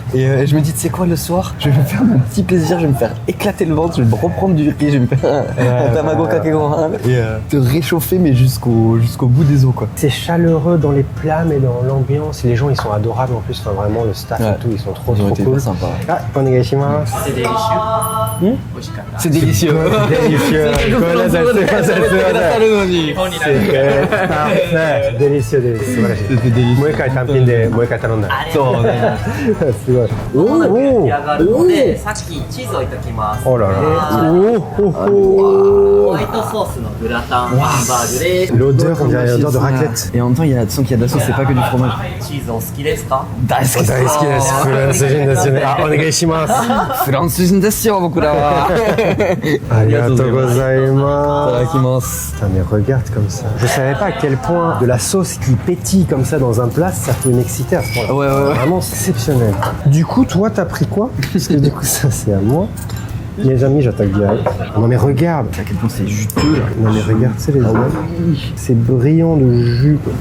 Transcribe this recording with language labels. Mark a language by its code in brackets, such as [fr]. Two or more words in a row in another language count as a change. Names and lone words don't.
[fr] Et je me dis, tu sais quoi, le soir, je vais me faire mon petit plaisir, je vais me faire éclater le ventre, je vais me reprendre du riz, je vais me faire un [ja] 卵かけご飯 [fr] et te réchauffer, mais jusqu'au bout des os, quoi. C'est chaleureux dans les plats, mais dans l'ambiance. Et les gens, ils sont adorables, en plus. Enfin, vraiment, le staff et tout, ils sont trop, Ils ont trop été cool. hyper sympas. [ja] あ、お願いします. [fr] c'est délicieux 美味しかった C'est délicieux. Délicieux. Parfait. Délicieux, délicieux. C'était délicieux. [ja] もう一回単品でもう一回頼んだ。ありがとうございますすごい。間もなく焼き上がるのでさっきチーズをいただきます [fr] Oh là là. [ja] ホワイトソースのグラタンハンバーグです [fr] L'odeur, on dirait l'odeur de raclette. Et en même temps, tu sens qu'il y a de la sauce, c'est pas que du fromage. [ja] チーズお好きですか Daisuke 大好きです。フランス人ですよね。あ、お願いします。フランス人ですよ、僕らは。ありがとうございいただます。きます。 [fr] Putain, mais regarde comme ça. Je savais pas à quel point de la sauce qui pétille comme ça dans un plat, ça pouvait m'exciter à ce point-là. Ouais. Vraiment exceptionnel. Du coup, toi, t'as pris quoi? Parce que du coup, ça, c'est à moi. Les amis, j'attaque direct. Non mais regarde. À quel point c'est juteux là. Non mais regarde, tu sais les amis. C'est brillant de jus, quoi.